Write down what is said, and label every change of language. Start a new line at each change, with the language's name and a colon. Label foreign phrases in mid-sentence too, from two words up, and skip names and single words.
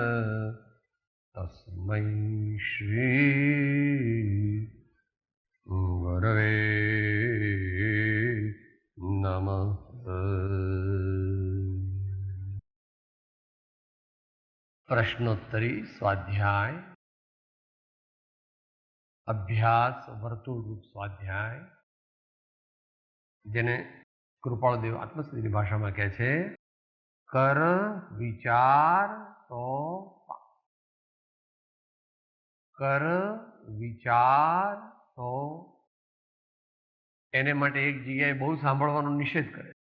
Sanskrit: तस्मै श्री गुरवे नमः।
Gujarati: પ્રશ્નોત્તરી સ્વાધ્યાય અભ્યાસ વર્તુળ રૂપ સ્વાધ્યાય જેને કૃપાળદેવ આત્મસ્તુતિની ભાષામાં કહે છે કર વિચાર તો કર વિચાર તો એને માટે એક જગ્યાએ બહુ સાંભળવાનો નિષેધ કરે.